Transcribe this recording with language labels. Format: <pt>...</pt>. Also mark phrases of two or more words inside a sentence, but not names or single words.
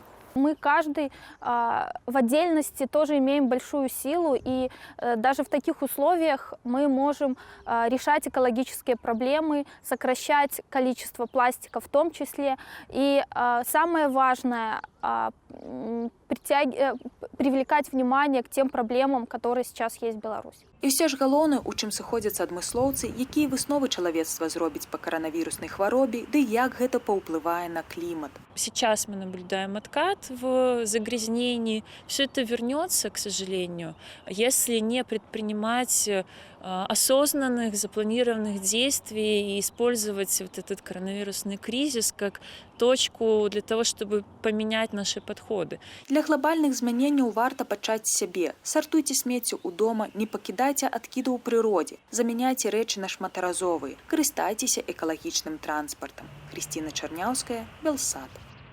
<ru>Мы каждый в отдельности тоже имеем большую силу, и даже в таких условиях мы можем решать экологические проблемы, сокращать количество пластика в том числе. И самое важное привлекать внимание к тем проблемам, которые сейчас есть в Беларуси.</ru> <be>І все ж галоўнае, у чым сыходзяцца адмыслоўцы, якія высновы чалавецтва зробіць па коронавіруснай хваробе, ды як гэта паўплывае на клімат.</be> <ru>Сейчас мы наблюдаем откат в загрязнении. Все это вернется, к сожалению, если не предпринимать осознанных, запланированных действий и использовать вот этот коронавирусный кризис как точку для того, чтобы поменять наши подходы.</ru> <be>Для глобальных змяненняў варта пачаць з сябе. Сартуйце смецце ў дома, не пакідайце адкіды ў прыродзе, замяняйце рэчы на шматаразовыя, карыстайцеся экалагічным транспартам. Хрысціна Чарняўская, Белсат.</be>